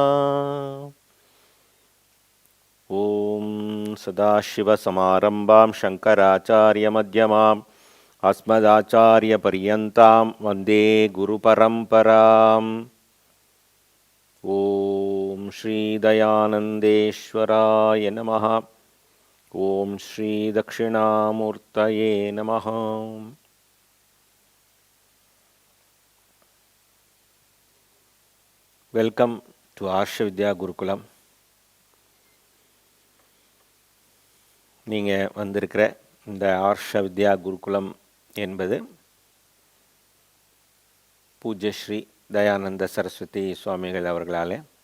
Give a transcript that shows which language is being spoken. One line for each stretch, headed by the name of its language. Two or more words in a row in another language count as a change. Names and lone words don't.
Sanskrit: ॐ सदाशिवसमारम्भां शङ्कराचार्यमध्यमाम् अस्मदाचार्यपर्यन्तां वन्दे गुरुपरम्पराम्। ॐ श्रीदयानन्देश्वराय नमः। ॐ श्रीदक्षिणामूर्तये नमः।
English: welcome to
Tamil: ஆர்ஷ வித்யா குருகுலம். நீங்கள் வந்திருக்கிற இந்த ஆர்ஷ வித்யா குருகுலம் என்பது பூஜ்ய ஸ்ரீ தயானந்த சரஸ்வதி சுவாமிகள் அவர்களால்